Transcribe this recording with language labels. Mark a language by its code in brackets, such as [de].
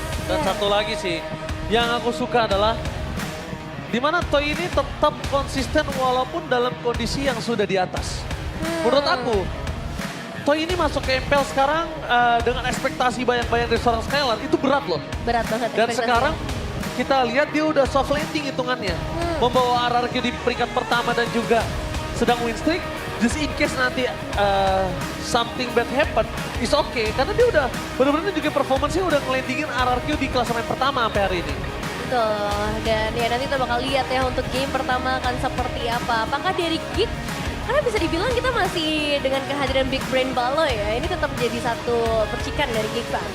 [id] Dan satu lagi sih, yang aku suka adalah di mana Toy ini tetap konsisten walaupun dalam kondisi yang sudah di atas. Menurut aku, Toy ini masuk ke MPL sekarang dengan ekspektasi banyak-banyak dari seorang Skylar, itu berat loh. Berat banget. Dan ekspektasinya. sekarang kita lihat dia udah soft landing hitungannya. Membawa RRQ di peringkat pertama dan juga sedang win streak. [en] Just in case nanti something bad happen, is okay. [id] Karena dia udah benar-benar juga performance-nya udah ngelandingin RRQ di klasemen pertama sampai hari ini. Betul, dan ya nanti kita bakal lihat ya untuk game pertama akan seperti apa. Apakah dari Geek, karena bisa dibilang kita masih dengan kehadiran Big Brain Balo ya, ini tetap jadi satu percikan dari Geek Fam.